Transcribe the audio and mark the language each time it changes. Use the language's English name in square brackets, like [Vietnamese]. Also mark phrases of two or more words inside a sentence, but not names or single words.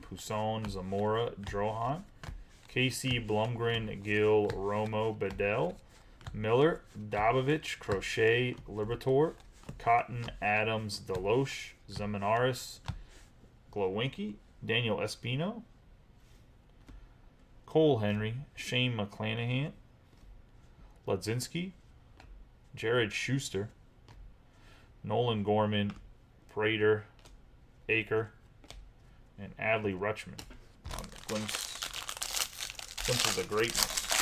[English] Pousson, Zamora, Drohan, Casey, Blumgren, Gill, Romo, Bedell, Miller, Dobovich, Crochet, Libertor, Cotton, Adams, Deloche, Zeminaris, Glowinky, Daniel Espino, Cole Henry, Shane McClanahan, Ledzinski, Jared Schuster, Nolan Gorman, Prater, Aker, and Adley Rutschman on the glimpses of greatness.